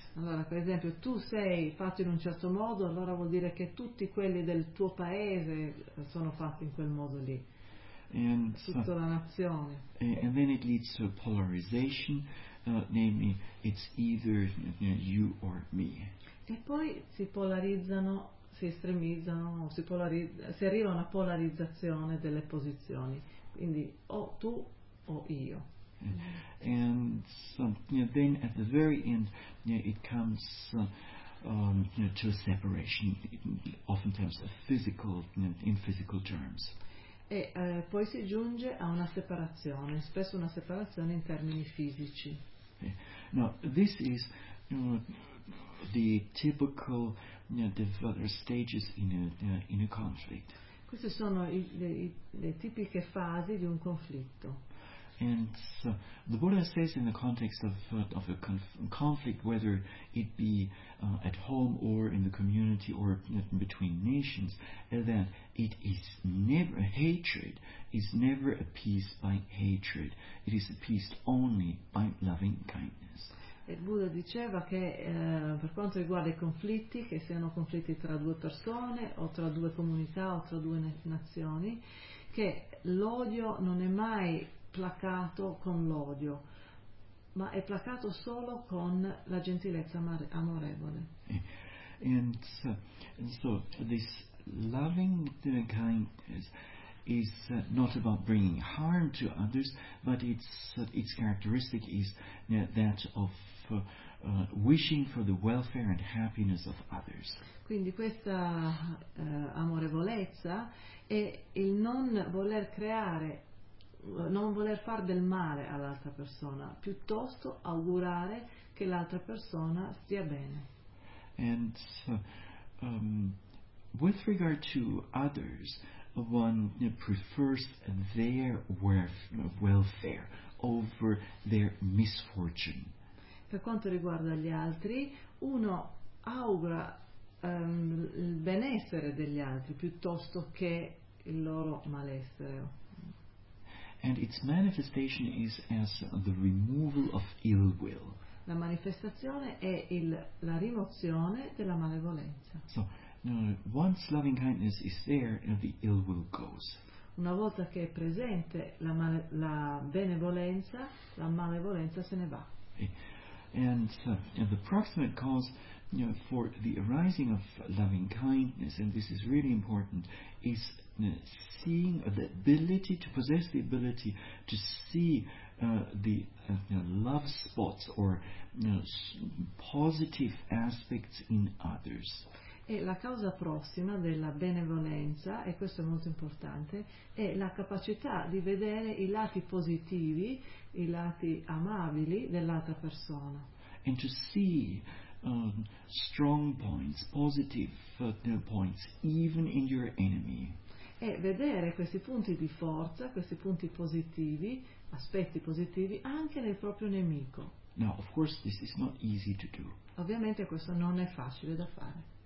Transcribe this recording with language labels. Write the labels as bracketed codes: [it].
[it] Allora, per esempio, tu sei fatto in un certo modo, allora vuol dire che tutti quelli del tuo paese sono fatti in quel modo lì. [en] And [it] tutta la nazione. [en] And then it leads to polarization. Namely, it's either you or me. [it] E poi si polarizzano, si estremizzano, si arriva a una polarizzazione delle posizioni. Quindi o tu o io. [en] And so, then at the very end, it comes to a separation, oftentimes in physical terms. [it] E poi si giunge a una separazione, spesso una separazione in termini fisici. [en] Now, this is the typical stages in a conflict. [it] Queste sono le tipiche fasi di un conflitto. [en] And so, the Buddha says in the context of a conflict, whether it be at home or in the community or between nations, that it is never, hatred is never appeased by hatred. It is appeased only by loving kindness. [it] Il Buddha diceva che per quanto riguarda i conflitti, che siano conflitti tra due persone o tra due comunità o tra due nazioni, che l'odio non è mai placato con l'odio, ma è placato solo con la gentilezza amorevole. [en] And so this loving kindness is not about bringing harm to others, but its characteristic is that of wishing for the welfare and happiness of others. [it] Quindi questa amorevolezza è il non voler creare, non voler far del male all'altra persona, piuttosto augurare che l'altra persona stia bene. [en] And with regard to others, one prefers their welfare over their misfortune. [it] Per quanto riguarda gli altri, uno augura il benessere degli altri piuttosto che il loro malessere. [en] And its manifestation is as the removal of ill will. [it] La manifestazione è la rimozione della malevolenza. [en] So, once loving kindness is there, the ill will goes. [it] Una volta che è presente la benevolenza, la malevolenza se ne va. [en] And the proximate cause for the arising of loving kindness, and this is really important, is seeing the ability to possess the ability to see love spots or positive aspects in others. [it] E la causa prossima della benevolenza, e questo è molto importante, è la capacità di vedere i lati positivi, i lati amabili dell'altra persona. [en] And to see strong points, positive points, even in your enemy. [it] E vedere questi punti di forza, questi punti positivi, aspetti positivi, anche nel proprio nemico. [en] Now, of course, this is not easy to do. [it] Ovviamente questo non è facile da fare.